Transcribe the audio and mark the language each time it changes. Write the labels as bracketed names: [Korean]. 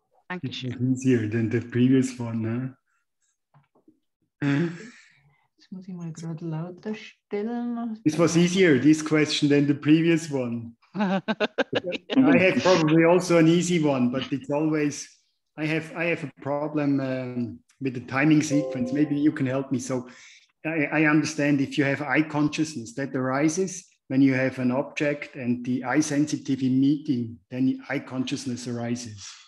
[English] It was easier than the previous one, [German] Jetzt muss ich mal gerade lauter stellen. [English] This was easier, this question, than the previous one. I have probably also an easy one, but it's always, I have a problem with the timing sequence. Maybe you can help me. So I understand if you have eye consciousness that arises when you have an object and the eye sensitivity meeting, then the eye consciousness arises.